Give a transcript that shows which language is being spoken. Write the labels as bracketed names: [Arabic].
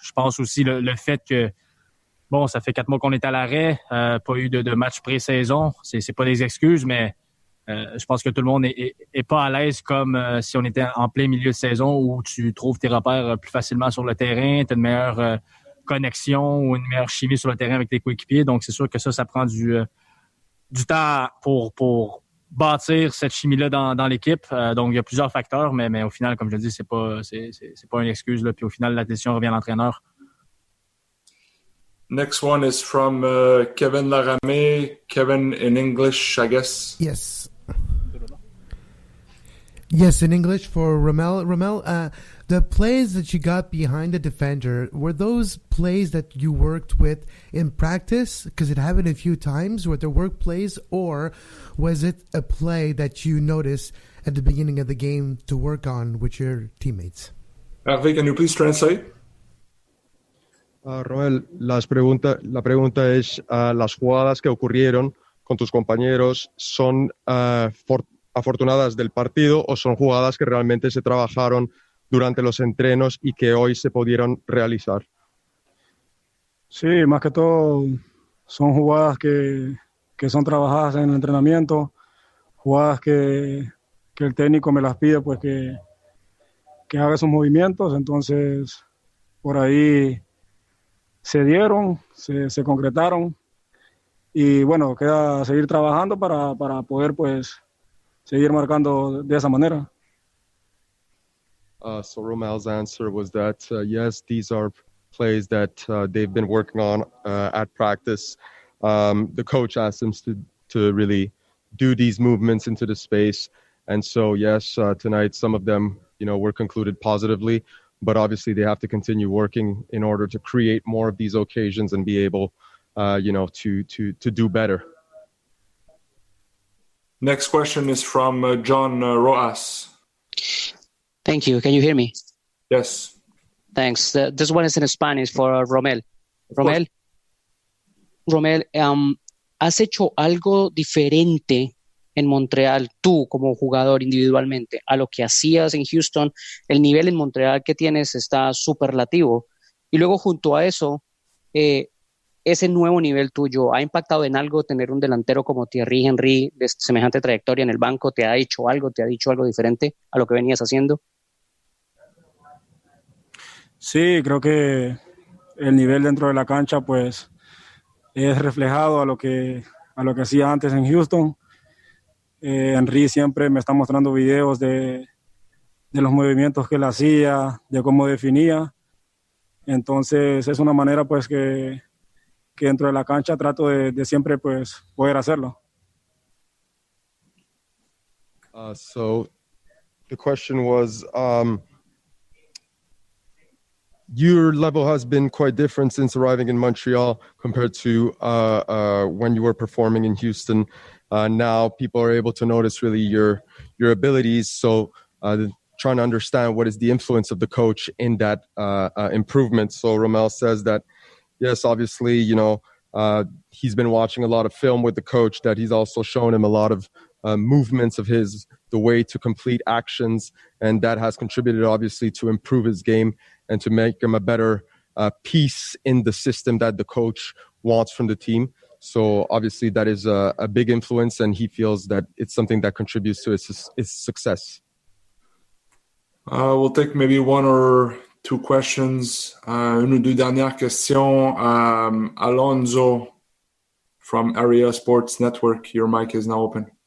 [French] Je pense aussi le fait que bon, ça fait 4 mois qu'on est à l'arrêt, pas eu de match pré-saison, c'est pas des excuses, mais je pense que tout le monde est pas à l'aise comme si on était en plein milieu de saison où tu trouves tes repères plus facilement sur le terrain, tu as une meilleure connexion ou une meilleure chimie sur le terrain avec tes coéquipiers. Donc, c'est sûr que ça prend du temps pour bâtir cette chimie-là dans l'équipe. Donc, il y a plusieurs facteurs, mais au final, comme je le dis, c'est pas une excuse, là. Puis au final, la décision revient à l'entraîneur. [English] Next one is from Kevin Laramé. Kevin, in English, I guess. Yes. Yes, in English for Romell. Romell, the plays that you got behind the defender, were those plays that you worked with in practice? Because it happened a few times. Were there work plays, or was it a play that you noticed at the beginning of the game to work on with your teammates? Hervé, can you please translate? [Spanish] Romell, la pregunta es, las jugadas que ocurrieron con tus compañeros son afortunadas del partido o son jugadas que realmente se trabajaron durante los entrenos y que hoy se pudieron realizar? Sí, más que todo son jugadas que son trabajadas en el entrenamiento, jugadas que el técnico me las pide pues que haga esos movimientos, entonces por ahí se dieron, se concretaron y bueno, queda seguir trabajando para poder pues seguir marcando de esa manera. [English] So Romell's answer was that, yes, these are plays that they've been working on at practice. The coach asked them to really do these movements into the space. And so, yes, tonight some of them, were concluded positively, but obviously they have to continue working in order to create more of these occasions and be able, to do better. Next question is from John Roas. Thank you. Can you hear me? Yes. Thanks. This one is in Spanish for Romell. [Spanish] Romell, ¿has hecho algo diferente en Montreal tú como jugador individualmente a lo que hacías en Houston? El nivel en Montreal que tienes está superlativo. Y luego junto a eso, ese nuevo nivel tuyo, ¿ha impactado en algo tener un delantero como Thierry Henry de semejante trayectoria en el banco? ¿Te ha dicho algo diferente a lo que venías haciendo? Sí, creo que el nivel dentro de la cancha pues es reflejado a lo que hacía antes en Houston. Henry siempre me está mostrando videos de los movimientos que él hacía, de cómo definía. Entonces es una manera pues que dentro de la cancha trato de siempre pues poder hacerlo. [English] So the question was, your level has been quite different since arriving in Montreal compared to when you were performing in Houston. Now people are able to notice really your abilities. So trying to understand what is the influence of the coach in that improvement. So Romell says that, yes, obviously, he's been watching a lot of film with the coach, that he's also shown him a lot of movements of his, the way to complete actions. And that has contributed, obviously, to improve his game and to make him a better piece in the system that the coach wants from the team. So obviously that is a big influence, and he feels that it's something that contributes to his success. We'll take maybe 1 or two questions. [French] Une ou deux dernières questions. [English] Alonso from Area Sports Network, your mic is now open.